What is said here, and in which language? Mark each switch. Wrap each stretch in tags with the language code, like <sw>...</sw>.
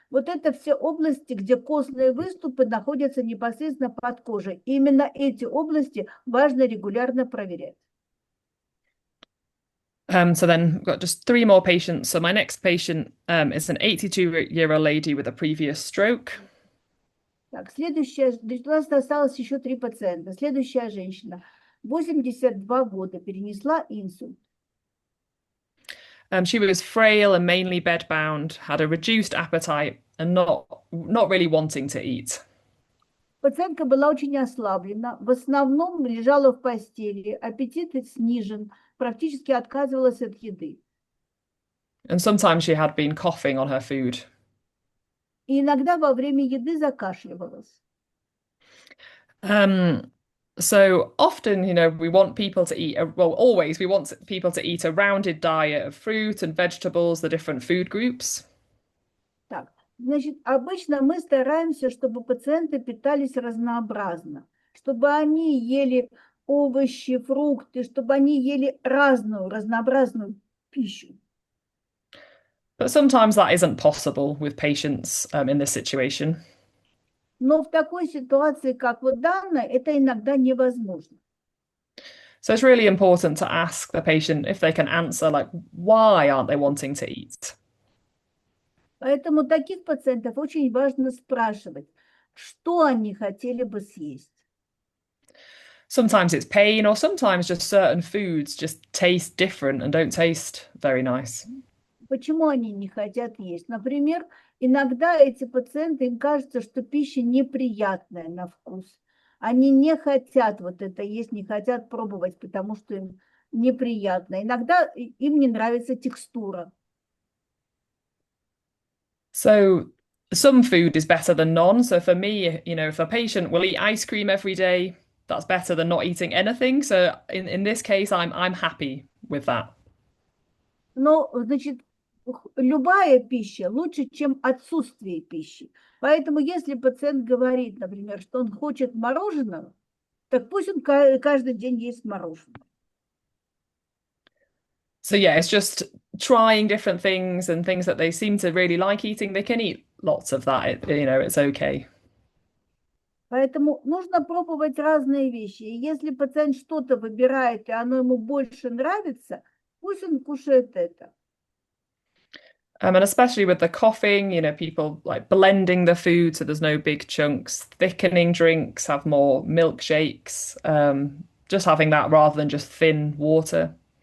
<ru>Вот это все области, где костные выступы находятся непосредственно под кожей. Именно эти области важно регулярно проверять.</ru> <en>So then we've got just 3 more patients. So my next patient is an 82-year-old lady with a previous stroke.</en> <ru>Так, у нас осталось еще 3 пациента. Следующая женщина, 82 года, перенесла инсульт.</ru> <en>She was frail and mainly bedbound, had a reduced appetite and not really wanting to eat.</en> <ru>Пациентка была очень ослаблена, в основном лежала в постели, аппетит снижен, практически отказывалась от еды.</ru> <en>And sometimes she had been coughing on her food.</en> <ru>И иногда во время еды закашливалась.</ru> <en>So often, we want people to eat, always we want people to eat a rounded diet of fruit and vegetables, the different food groups.</en> <ru>Так, значит, обычно мы стараемся, чтобы пациенты питались разнообразно, чтобы они ели овощи, фрукты, чтобы они ели разнообразную пищу.</ru> <en>But sometimes that isn't possible with patients in this situation.</en> <ru>Но в такой ситуации, как вот данная, это иногда невозможно.</ru> <en>So it's really important to ask the patient if they can answer, like, why aren't they wanting to eat?</en> <ru>Поэтому таких пациентов очень важно спрашивать, что они хотели бы съесть.</ru> <en>Sometimes it's pain, or sometimes just certain foods just taste different and don't taste very nice.</en> <ru>Почему они не хотят есть? Например, иногда эти пациенты, им кажется, что пища неприятная на вкус. Они не хотят вот это есть, не хотят пробовать, потому что им неприятно. Иногда им не нравится текстура.</ru> <en>So some food is better than none. So for me, if a patient will eat ice cream every day, that's better than not eating anything. So in this case, I'm happy with that.</en> <ru>Но, значит, любая пища лучше, чем отсутствие пищи. Поэтому если пациент говорит, например, что он хочет мороженого, так пусть он каждый день ест мороженое.</ru> <en>So yeah, it's just trying different things and things that they seem to really like eating. They can eat lots of that, it's okay.</en> <ru>Поэтому нужно пробовать разные вещи. И если пациент что-то выбирает, и оно ему больше нравится, пусть он кушает это.</ru> <en>And especially with the coughing, people like blending the food so there's no big chunks, thickening drinks, have more milkshakes, just having that rather than just thin water.</en>